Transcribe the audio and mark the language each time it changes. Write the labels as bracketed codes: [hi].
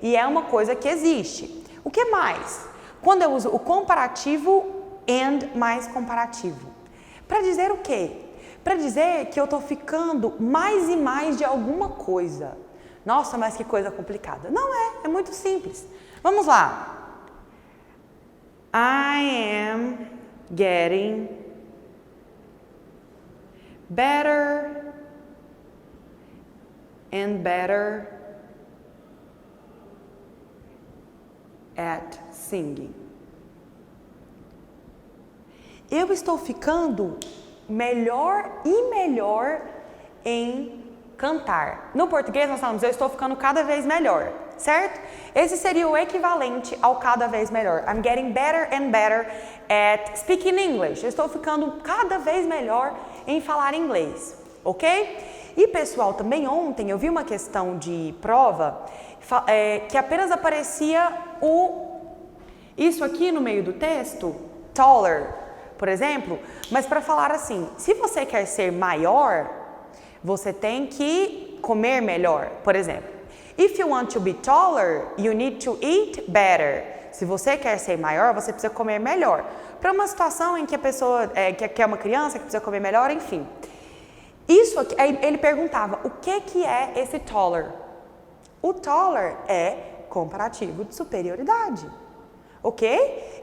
[pt] E é uma coisa que existe. O que mais? Quando eu uso o comparativo and mais comparativo. Para dizer o quê? Para dizer que eu estou ficando mais e mais de alguma coisa. Nossa, mas que coisa complicada. Não é muito simples. Vamos lá. [en] I am getting better and better at singing. [pt] Eu estou ficando melhor e melhor em cantar. No português nós falamos, eu estou ficando cada vez melhor, certo? Esse seria o equivalente ao cada vez melhor. [en] I'm getting better and better at speaking English. [pt] Eu estou ficando cada vez melhor em falar inglês. ok? E pessoal, também ontem eu vi uma questão de prova que apenas aparecia isso aqui no meio do texto, taller, por exemplo, mas para falar assim, se você quer ser maior, você tem que comer melhor, por exemplo. [en] If you want to be taller, you need to eat better. [pt] Se você quer ser maior, você precisa comer melhor. Para uma situação em que a pessoa, que é uma criança que precisa comer melhor, enfim. Isso aqui, ele perguntava, o que é esse taller? O taller é comparativo de superioridade, ok?